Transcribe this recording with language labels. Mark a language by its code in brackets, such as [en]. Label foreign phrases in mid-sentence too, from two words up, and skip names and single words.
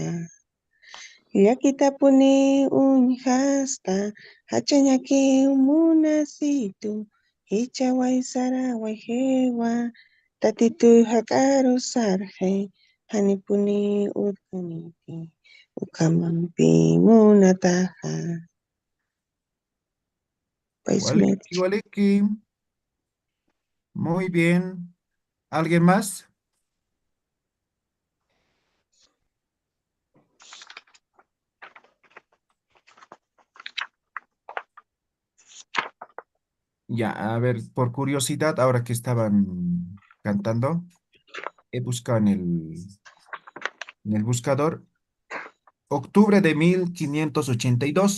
[ay] Yakitapuni unhasta, hachanyaki umunasitu, hichawai sarawai hewa, tatitu hakaru sarhe, hanipuni utkuniti, ukamampi munataha. Waliki, Paisumeti. waliki. [es] Muy bien. ¿Alguien más? Ya, a ver, por curiosidad, ahora que estaban cantando, he buscado en el buscador octubre de 1582.